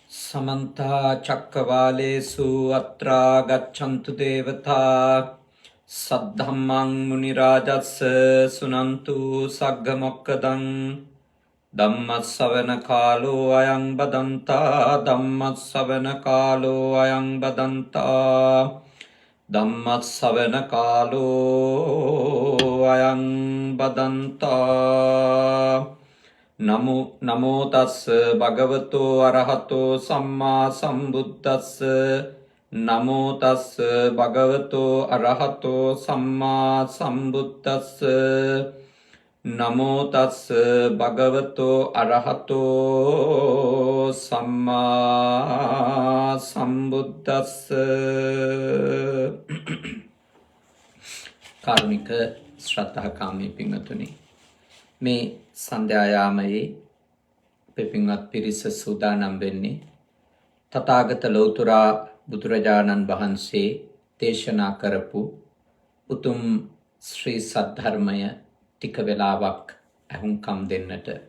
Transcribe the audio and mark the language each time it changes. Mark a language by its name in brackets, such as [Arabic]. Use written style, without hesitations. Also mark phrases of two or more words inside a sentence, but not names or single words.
[Pali] समन्ता चक्रवालेषु अत्रा गच्छन्तु देवता सद्धम्मं मुनिराजस्य सुनन्तु सग्गमोक्कदं धम्मश्रवणकालो अयं बदन्ता धम्मश्रवणकालो अयं बदन्ता धम्मश्रवणकालो अयं बदन्ता नमो तस् भगवतो अरहतो सम्मा सम्बुद्धस् नमो तस् भगवतो अरहतो सम्मा सम्बुद्धस् नमो तस् भगवतो अरहतो सम्मा सम्बुद्धस् [Sinhala] කාරුණික ශ්‍රද්ධාකාමී පින්වතුනි, මේ සන්ධ්‍යායාමයේ අපේ පින්වත් පිරිස සූදානම් වෙන්නේ තථාගත ලෞතුරා බුදුරජාණන් වහන්සේ දේශනා කරපු උතුම් ශ්‍රී සද්ධර්මය ටික වෙලාවක් අහුම්කම් දෙන්නට.